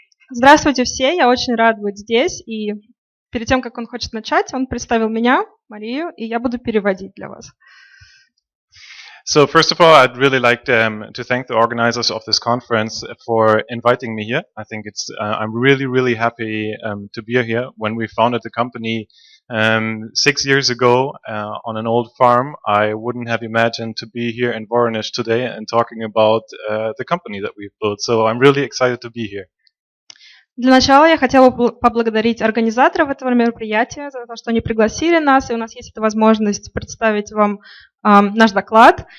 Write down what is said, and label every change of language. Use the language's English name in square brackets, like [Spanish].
[Russian] Здравствуйте все, я очень рад быть здесь. И перед тем, как он хочет начать, он представил меня, Марию, и я буду переводить для вас. [English] So first of all, I'd really like to thank the organizers of this conference for inviting me here. I think I'm really happy to be here. When we founded the company 6 years ago on an old farm, I wouldn't have imagined to be here in Voronezh today and talking about the company that we've built. So I'm really excited to be here. [Russian] Для начала я хотела бы поблагодарить организаторов этого мероприятия за то, что они пригласили нас, и у нас есть эта возможность представить вам наш доклад.